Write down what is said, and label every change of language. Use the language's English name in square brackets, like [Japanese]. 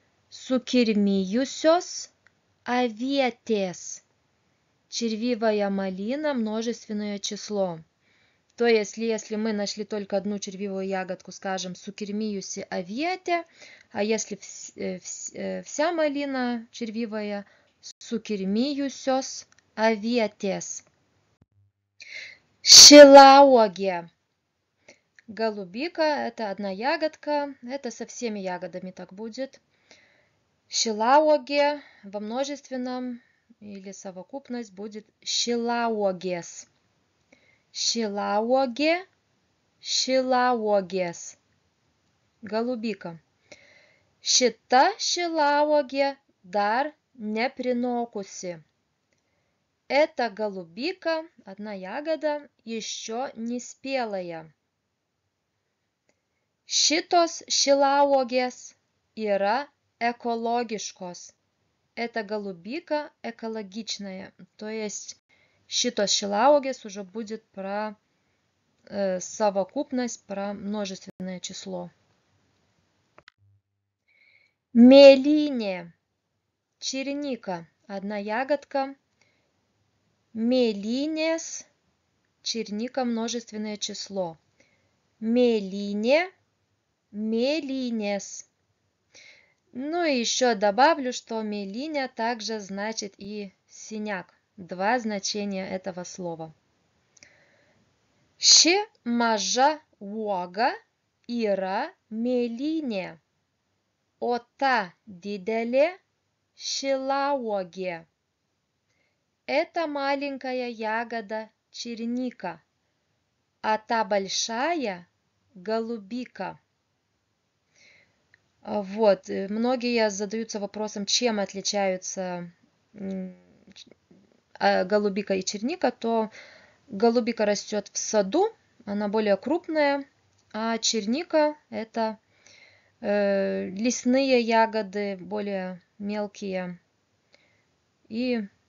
[Lithuanian] Sukirmijusios avietės. [Russian] Червивая малина, множественное число. То есть, если мы нашли только одну червивую ягодку, скажем, [Lithuanian] sukirmijusi avietė, [Russian] а если вся малина червивая, [Lithuanian] sukirmijusios avietės. Šilauogė. [Russian] Голубика – это одна ягодка, это со всеми ягодами так будет. Šilauogė во множественном или совокупность будет šilauogės. [Lithuanian] Šilauogė, šilauogės. Голубика. Šita šilauogė dar neprinokusi. [Russian] Эта голубика, одна ягода, еще не спелая. [Lithuanian] Šitos šilauogės yra экологишкос. [Russian] Эта голубика экологичная. То есть [Lithuanian] šitos šilauogės [Russian] уже будет про совокупность, про множественное число. Mėlynė. Черника. Одна ягодка. Mėlynės. Черника множественное число. [Lithuanian] Mėlynė. Mėlynės. [Russian] Ну и еще добавлю, что mėlynė также значит и синяк. Два значения этого слова. [Lithuanian] Ši maža uoga yra mėlynė, o ta диделе šilauogė. [Russian] Эта маленькая ягода черника, а та большая голубика. Вот, многие задаются вопросом, чем отличаются голубика и черника, то голубика растет в саду, она более крупная, а черника это лесные ягоды, более мелкие. И